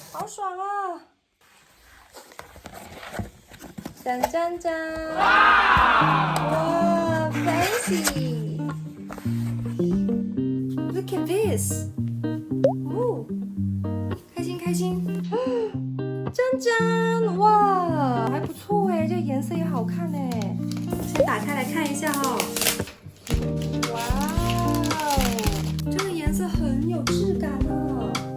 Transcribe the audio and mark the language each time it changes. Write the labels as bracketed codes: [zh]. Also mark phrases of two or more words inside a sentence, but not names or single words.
[zh] 爽啊！짠짠짠！哇 ，fancy！ [en] Look at this！ [zh] 哦，开心开心！真真，哇，还不错哎，这个颜色也好看哎。先打开来看一下哦。哇哦，这个颜色很有质感呢。